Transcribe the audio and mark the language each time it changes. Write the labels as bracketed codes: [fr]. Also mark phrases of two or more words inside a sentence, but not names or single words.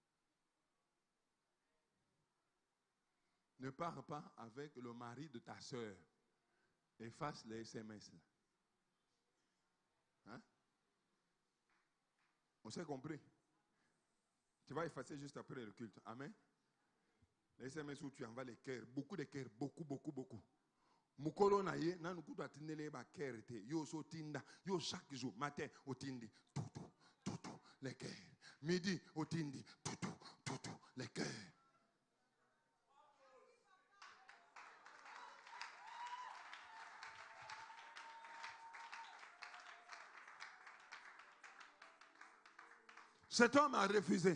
[fr] Ne pars pas avec le mari de ta soeur. Efface les SMS là. Hein? On s'est compris. Tu vas effacer juste après le culte. Amen. Les SMS où tu envoies les cœurs, beaucoup de cœurs, beaucoup. [ln] Mukolo na ye, na nukutu atindele ba cœur te. Yo so tinda, yo [fr] chaque jour, matin, [ln] au tindi, tout, [fr] les cœurs. Midi, [ln] au tindi, [fr] tout, les cœurs. Cet homme a refusé.